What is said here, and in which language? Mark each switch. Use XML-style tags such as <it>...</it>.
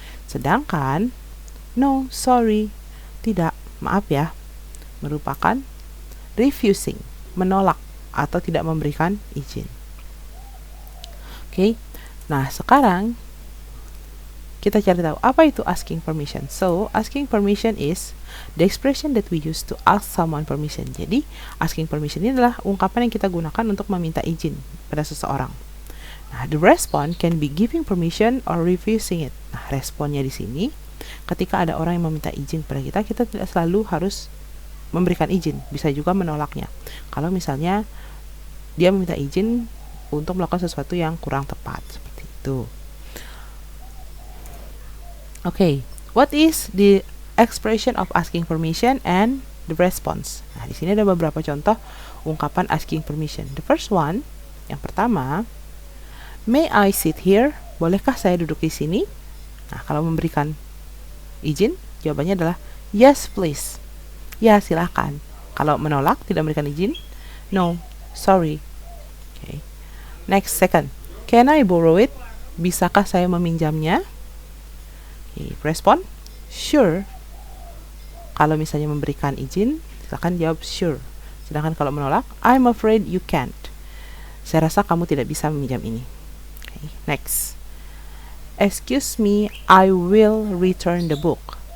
<id>Sedangkan</id> <en>no, sorry,</en> <id>tidak, maaf ya, merupakan refusing, menolak atau tidak memberikan izin. Oke. Nah, sekarang kita cari tahu apa itu asking permission.</id> <en>So, asking permission is the expression that we use to ask someone permission.</en> <id>Jadi, asking permission ini adalah ungkapan yang kita gunakan untuk meminta izin pada seseorang.</id> <en>Nah, the response can be giving permission or refusing it.</en> <id>Nah, responnya di sini ketika ada orang yang meminta izin kepada kita, kita tidak selalu harus memberikan izin, bisa juga menolaknya. Kalau misalnya dia meminta izin untuk melakukan sesuatu yang kurang tepat, seperti itu.</id> <en>Okay, what is the expression of asking permission and the response?</en> <id>Nah, di sini ada beberapa contoh ungkapan asking permission.</id> <en>The first one,</en> <id>yang pertama,</id> <en>may I sit here?</en> <id>Bolehkah saya duduk di sini? Nah, kalau memberikan izin, jawabannya adalah</id> <en>yes please.</en> <id>Ya, silakan. Kalau menolak, tidak memberikan izin,</id> <en>no, sorry. Okay. Next, second. Can I borrow it?</en> <id>Bisakah saya meminjamnya? Okay. Respon,</id> <en>sure.</en> <id>Kalau misalnya memberikan izin, silakan jawab sure. Sedangkan kalau menolak,</id> <en>I'm afraid you can't.</en> <id>Saya rasa kamu tidak bisa meminjam ini.</id> <en>Okay. Next. Excuse me, I will return the book.</en>